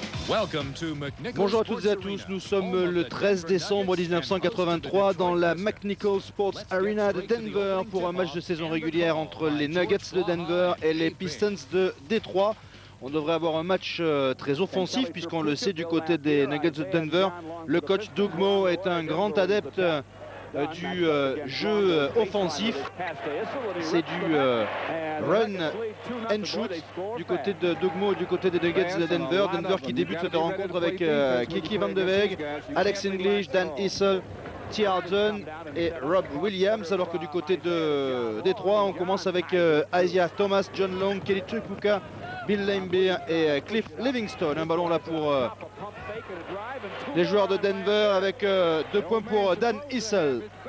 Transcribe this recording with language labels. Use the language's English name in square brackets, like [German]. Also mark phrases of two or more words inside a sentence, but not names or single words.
[French] Bonjour à toutes et à tous, nous sommes le 13 décembre 1983 dans la McNichols Sports Arena de Denver pour un match de saison régulière entre les Nuggets de Denver et les Pistons de Détroit. On devrait avoir un match très offensif puisqu'on le sait du côté des Nuggets de Denver. Le coach Doug Moe est un grand adepte du jeu offensif. C'est du [English] run and shoot [French] du côté de Doug Moe, du côté des Nuggets de Denver. Denver qui débute cette rencontre avec Kiki Van de Weg, Alex English, Dan Issel, T. Harden et Rob Williams, alors que du côté de Détroit, on commence avec Isaiah Thomas, John Long, Kelly Tripucka, Bill Laimbeer et Cliff Livingstone. Un ballon là pour les joueurs de Denver avec 2 points pour Dan Issel.